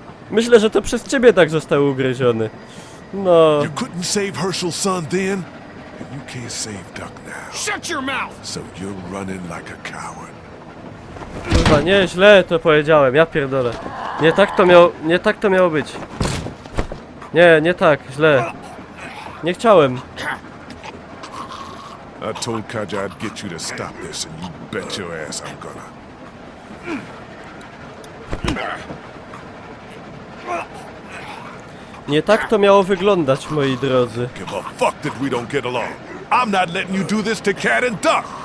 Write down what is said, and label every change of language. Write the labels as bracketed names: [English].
[Polish] Myślę, że to przez ciebie tak został ugryziony. No. [English] You couldn't save Herschel's son then, and you can't save Duck now. Shut your mouth! So you're running like a coward. [Polish] Kurwa, nie, źle to powiedziałem, ja pierdolę. Nie tak to miało być. Nie tak, źle. Nie chciałem. [English] I told Kaja I'd get you to stop this, and you bet your ass I'm gonna. [Polish] Nie tak to miało wyglądać, moi drodzy. [English] Give a fuck that we don't get along. I'm not letting you do this to Cat and Duck.